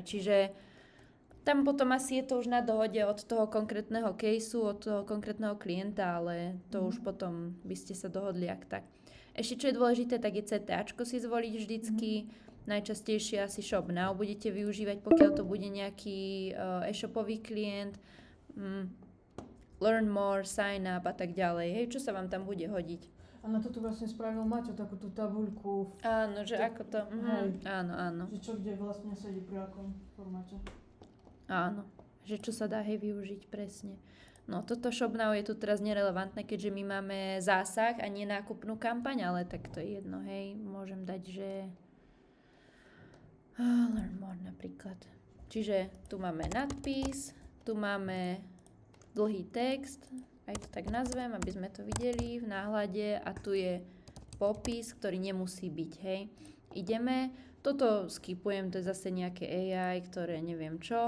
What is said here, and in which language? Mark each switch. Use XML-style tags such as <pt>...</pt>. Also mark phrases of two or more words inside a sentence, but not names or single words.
<sk>Čiže tam potom asi je to už na dohode od toho konkrétneho caseu, od toho konkrétneho klienta, ale to už potom by ste sa dohodli ak tak. Ešte čo je dôležité, tak je CTAčko si zvoliť vždycky. Najčastejšie asi ShopNow budete využívať, pokiaľ to bude nejaký e-shopový klient.</sk> <en>Learn more, sign up</en> <sk>a tak ďalej. Hej, čo sa vám tam bude hodiť? A na to tu vlastne spravil Maťo takúto tabuľku. Áno, že ako to... Áno, áno. Že čo kde vlastne sedí pri akom formáte. Áno, že čo sa dá využiť presne. No toto ShopNow je tu teraz nerelevantné, keďže my máme zásah a nie nákupnú kampaň, ale tak to je jedno, hej. Môžem dať, že</sk> <en>learn more</en> <sk>napríklad. Čiže tu máme nadpis, tu máme dlhý text, aj to tak nazvem, aby sme to videli v náhľade a tu je popis, ktorý nemusí byť, hej. Ideme, toto skipujem, to je zase nejaké AI, ktoré neviem čo.</sk>